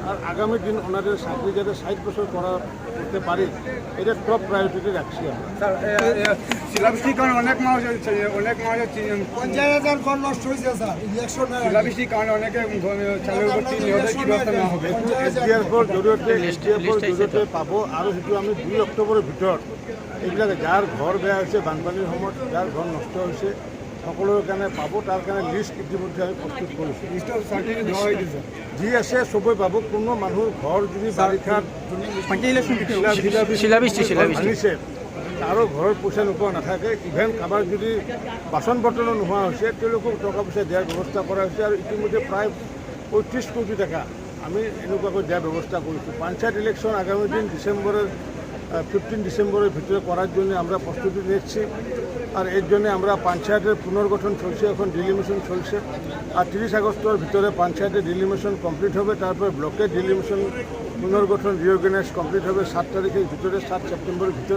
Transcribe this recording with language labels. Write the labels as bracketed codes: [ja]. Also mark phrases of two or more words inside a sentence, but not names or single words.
[bn] আর আগামী দিন ওনাদের চাকরি যাতে 60 বছর করতে পারি, এটা [en] top priority [bn] রাখছি আমরা। শিলাবৃষ্টির অনেক মানুষ 50,000 ঘর নষ্ট হয়েছে স্যার। শিলাবৃষ্টির কারণে অনেকে চালের উপর কি ব্যবস্থা নেওয়া হবে? [as] SDR জৰিয়তে পাব। আৰু সেইটো আমি 2 অক্টোবৰৰ ভিতৰত এইবিলাক যাৰ ঘৰ বেয়া হৈছে বানপানীৰ সময়ত, যাৰ ঘৰ নষ্ট হৈছে সকলোৰে কাৰণে পাব। তাৰ কাৰণে লিষ্ট ইতিমধ্যে আমি প্ৰস্তুত কৰিছোঁ। যি আছে চবেই পাব। কোনো মানুহৰ ঘৰ যদি বাৰিষাত ভাঙিছে তাৰো ঘৰৰ পইচা নোপোৱা নাথাকে। ইভেন কাৰোবাৰ যদি বাচন বৰ্তনো নোহোৱা হৈছে তেওঁলোকক টকা পইচা দিয়াৰ ব্যৱস্থা কৰা হৈছে। আৰু ইতিমধ্যে প্ৰায় 35 কোটি টাকা আমি এনেকুৱাকৈ দিয়াৰ ব্যৱস্থা কৰিছোঁ। [bn] পঞ্চায়েত ইলেকশন আগামী দিন 15 ডিসেম্বরের ভিতরে করার জন্য আমরা প্রস্তুতি নিচ্ছি। আর এর জন্য আমরা পঞ্চায়েতের পুনর্গঠন চলছে, এখন ডিলিমিশন চলছে। আর 30 আগস্টের ভিতরে পঞ্চায়েতের [en] delimitation complete [bn] হবে। তারপর ব্লকের ডিলিমিশন পুনর্গঠন [en] reorganize complete [bn] হবে 7 তারিখের ভিতরে, 7 সেপ্টেম্বরের ভিতরে।